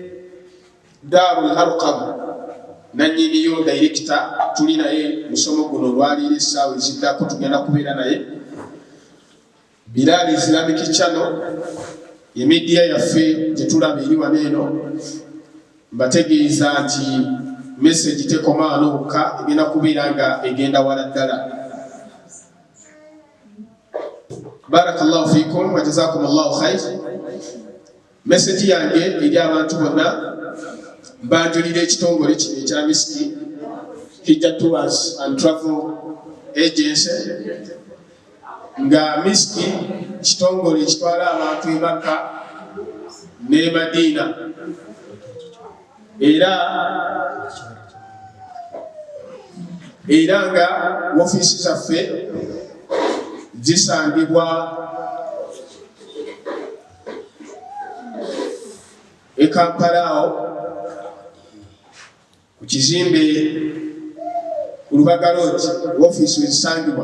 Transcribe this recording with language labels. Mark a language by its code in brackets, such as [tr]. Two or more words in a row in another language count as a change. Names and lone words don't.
[lg] Ne Darul Arqam nanyiniyo director tuli naye musomo guno lwalire essaawa eziddako tugenda kubeera naye. Bilal Islamic Channel emidia yaffe gyetulaba eri wano eno mbategeeza nti message tekomaalooka egenda kubeera nga egenda wala ddala. [ar] بارك الله فيكم وجزاكم الله خيرا. [lg] Message yange eri abantu bonna mbanjulira ekitongole kino ekya Miski Hijja Tours and Travel Agency nga Miski kitongole ekitwala abantu e Makka ne Madina era nga ofiisi zaffe zisangibwa e Kampala ku kizimbe ku Lubaga Road ofiisi wezisangibwa.